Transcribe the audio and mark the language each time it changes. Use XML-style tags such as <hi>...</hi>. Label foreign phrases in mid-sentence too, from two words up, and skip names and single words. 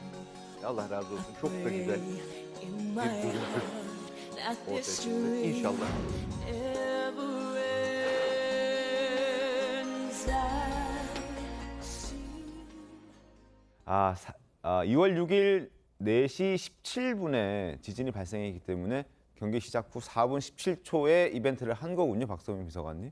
<tr>Allah razı olsun. Çok da güzel bir görüntü ortaya çıktı. İnşallah.</tr> <ko>2월 6일 4시 17분에 지진이 발생했기 때문에 경기 시작 후 4분 17초에 이벤트를 한 거군요, 박소민 비서관님.</ko>